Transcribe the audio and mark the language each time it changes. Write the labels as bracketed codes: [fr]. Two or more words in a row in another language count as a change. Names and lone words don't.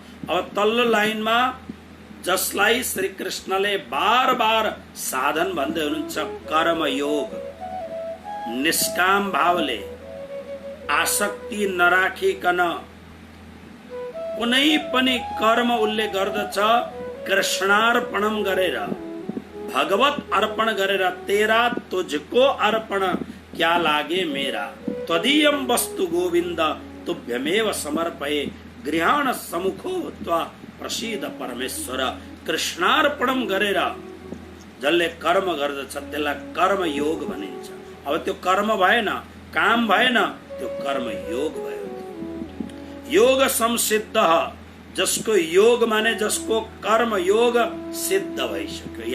[ne] अब तल्लो लाइनमा जसलाई श्री कृष्णले बार बार साधन भन्दै हुनुहुन्छ, कर्मयोग। निष्काम भावले, आसक्ति नराखिकन कुनै पनि कर्म उसले गर्दछ कृष्णार्पणम गरेर, भगवत अर्पण गरेर। [hi] तेरा तुझको अर्पण क्या लागे मेरा, [sa] त्वदीयम वस्तु गोविंद तुभ्यमेव समर्पये, गृहाण सम्मुखो त्वा प्रसीद परमेश्वर। [ne] कृष्णार्पणम गरेर जसले कर्म गर्दछ त्यसलाई कर्मयोग भनिन्छ। अब त्यो कर्म भएन, काम भएन, त्यो कर्मयोग भयो। योग संसिद्ध, जसको योग माने जसको कर्म योग सिद्ध भइसक्यो।